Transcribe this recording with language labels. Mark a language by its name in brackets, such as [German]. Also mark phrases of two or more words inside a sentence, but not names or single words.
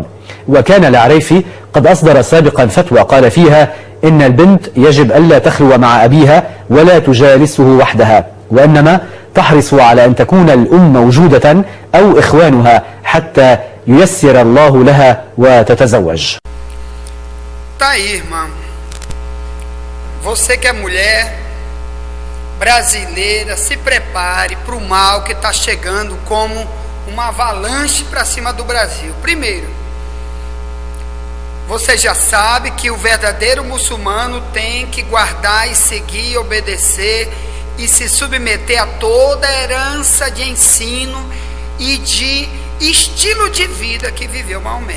[Arabic] وكان العريفي قد أصدر سابقا فتوى قال فيها إن البنت يجب ألا تخلو مع أبيها ولا تجالسه وحدها، وإنما تحرص على أن تكون الأم موجودة أو إخوانها حتى ييسر الله لها وتتزوج. [Portuguese] Tá aí, irmã. Você que é mulher brasileira, se prepare para o mal que está chegando como uma avalanche para cima do Brasil. Primeiro, você já sabe que o verdadeiro muçulmano tem que guardar e seguir, obedecer e se submeter a toda a herança de ensino e de estilo de vida que viveu Maomé.